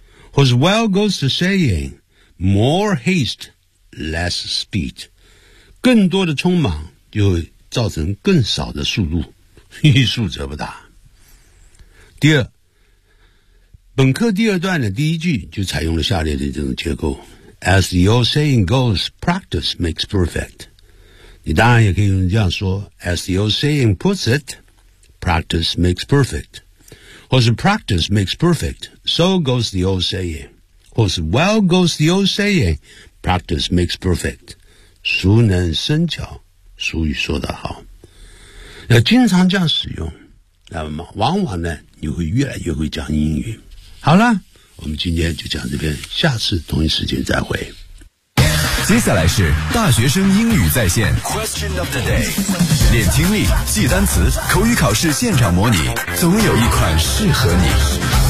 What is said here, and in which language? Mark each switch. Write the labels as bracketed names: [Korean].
[Chinese] 或是 [English] well goes the saying. More haste. Less speed [Chinese] 更多的匆忙就会造成更少的速度欲速则不达第二本课第二段的第一句就采用了下列的这种结构 [English] As the old saying goes, practice makes perfect. [Chinese] 你当然也可以用这样说 [English] As the old saying puts it, practice makes perfect. [Chinese] 或是 [English] practice makes perfect, so goes the old saying. [Chinese] 或是 [English] well goes the old saying, practice makes perfect. [Chinese] 熟能生巧，俗语说得好。要经常这样使用，那么往往呢，你会越来越会讲英语。好了。我们今天就讲这边，下次同一时间再会。接下来是大学生英语在线 [English] Question of the day， [Chinese] 练听力，记单词，口语考试现场模拟，总有一款适合你。